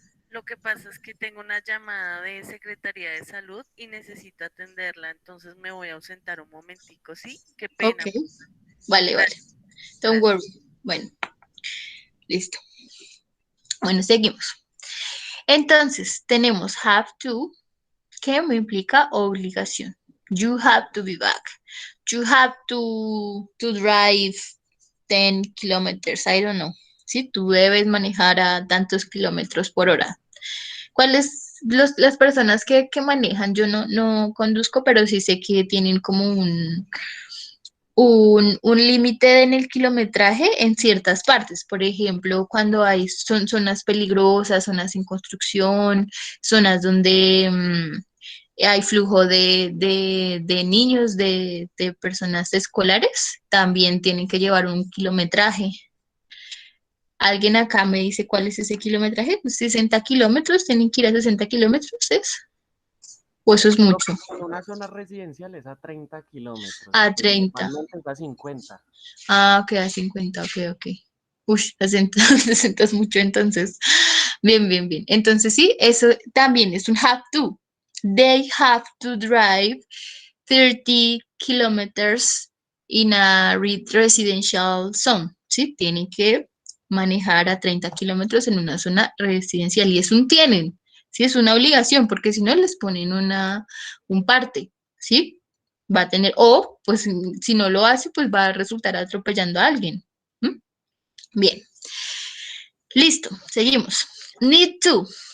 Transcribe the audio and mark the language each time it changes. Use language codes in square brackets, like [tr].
[es] Lo que pasa es que tengo una llamada de Secretaría de Salud y necesito atenderla, entonces me voy a ausentar un momentico, ¿sí? Qué pena. Ok, vale, vale. [en] Don't worry. [es] Bueno, listo. Bueno, seguimos. Entonces, tenemos have to, que me implica obligación. [en] You have to be back. You have to drive 10 kilometers, I don't know. [es] ¿Sí? Tú debes manejar a tantos kilómetros por hora. ¿Cuáles las personas que manejan? Yo no conduzco, pero sí sé que tienen como un límite en el kilometraje en ciertas partes. Por ejemplo, cuando hay zonas peligrosas, zonas sin construcción, zonas donde hay flujo de niños, de personas escolares, también tienen que llevar un kilometraje. Alguien acá me dice cuál es ese kilometraje. Pues 60 kilómetros, tienen que ir a 60 kilómetros, ¿es? ¿O eso es mucho? En una zona residencial es a 30 kilómetros. A pues, 30. normalmente es a 50. Ah, ok, a 50, ok. Uy, 60, 60 es mucho entonces. Bien, bien, bien. Entonces sí, eso también es un have to. [en] They have to drive 30 kilometers in a residential zone. [es] Sí, tienen que manejar a 30 kilómetros en una zona residencial. Y es un tienen, sí, es una obligación, porque si no les ponen un parte, ¿sí? Va a tener, o pues si no lo hace, pues va a resultar atropellando a alguien. ¿Mm? Bien. Listo, seguimos. Need to.